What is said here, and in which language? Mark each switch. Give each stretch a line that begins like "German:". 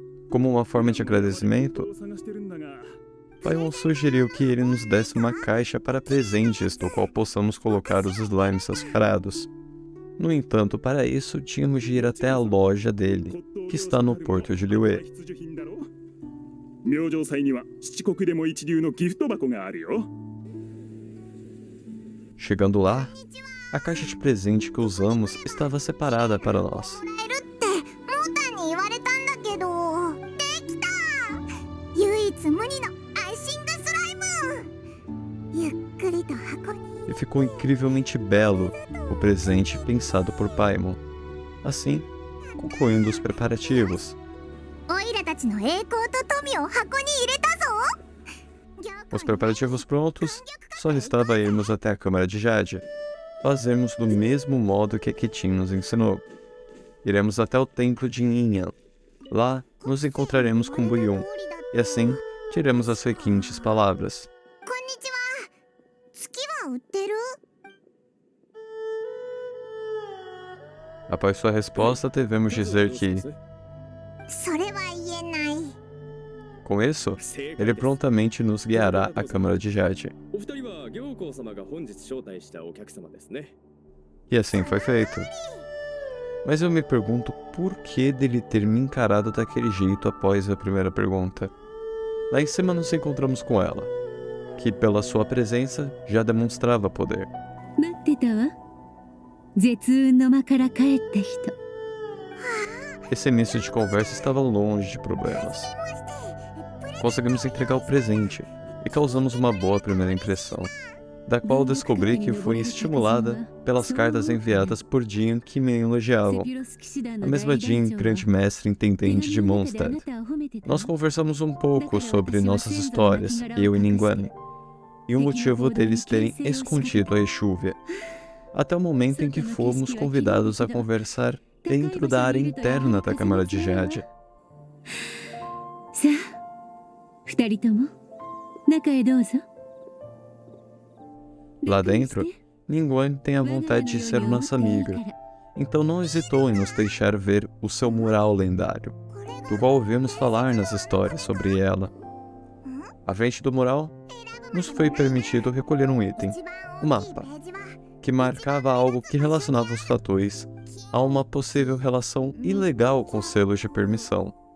Portuguese: Como uma forma de agradecimento, Paimon sugeriu que ele nos desse uma caixa para presentes no qual possamos colocar os slimes açucarados. No entanto, para isso, tínhamos de ir até a loja dele, que está no porto de Liyue.
Japanese: 明星祭には七国でも一流のギフト箱があるよ。
Portuguese: Chegando lá, a caixa de presente que usamos estava separada para nós.
Japanese: モータンに言われたんだけど、できた！唯一無二のアイシングスライム！ゆっくりと箱に。
Portuguese: E ficou incrivelmente belo o presente pensado por Paimon. Assim, concluindo os preparativos.
Japanese: オイラたちの栄光と富を箱に入れたぞ！
Portuguese: Os preparativos prontos, só restava irmos até a Câmara de Jade. Fazermos do mesmo modo que a Ketin nos ensinou. Iremos até o templo de Yinyan. Lá, nos encontraremos com Buyun, e assim, diremos as seguintes palavras.
Japanese: こんにちは。月は売ってる？
Portuguese: Após sua resposta, devemos dizer que,
Japanese: それは言えない。
Portuguese: com isso, ele prontamente nos guiará à Câmara de Jade.
Japanese: お二人は行幸様が本日招待したお客様ですね。
Portuguese: E assim foi feito. Mas eu me pergunto por que dele ter me encarado daquele jeito após a primeira pergunta. Lá em cima nos encontramos com ela, que pela sua presença já demonstrava poder.
Japanese: 待ってたわ。絶雲の間から帰った人。
Portuguese: Esse início de conversa estava longe de problemas. Conseguimos entregar o presente e causamos uma boa primeira impressão, da qual descobri que foi estimulada pelas cartas enviadas por Jin que me elogiavam. A mesma Jin, grande mestre intendente de Mondstadt. Nós conversamos um pouco sobre nossas histórias, eu e Ningguang, e o motivo deles terem escondido a Exúvia, até o momento em que fomos convidados a conversar dentro da área interna da Câmara de Jade.
Japanese: さあ、二人とも中へどうぞ。
Portuguese: Lá dentro, Ningguang tem a vontade de ser nossa amiga, então não hesitou em nos deixar ver o seu mural lendário, do qual ouvimos falar nas histórias sobre ela. À frente do mural, nos foi permitido recolher um item, o mapa, que marcava algo que relacionava os fatores a uma possível relação ilegal com selos de permissão.